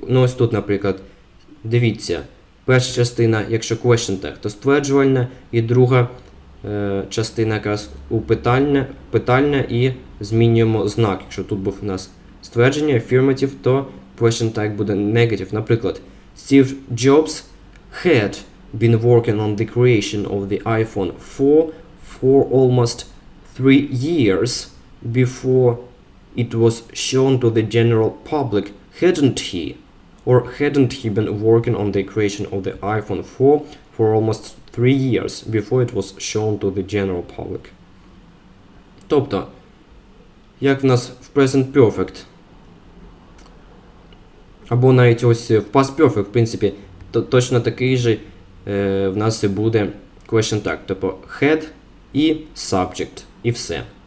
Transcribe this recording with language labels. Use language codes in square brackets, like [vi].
[uk] Ось тут, наприклад, дивіться, перша частина, якщо question tag, то стверджувальна, і друга частина якраз у питальна і змінюємо знак. Якщо тут був у нас ствердження, affirmative, то question tag буде negative. [en] Наприклад, Steve Jobs had been working on the creation of the iPhone 4 for almost 3 years before it was shown to the general public, hadn't he? Or hadn't he been working on the creation of the iPhone 4 for almost 3 years before it was shown to the general public? [uk] Тобто, як в нас в Present Perfect, або навіть ось в Past Perfect, в принципі, точно такий же в нас і буде question tag, тобто had і subject, і все.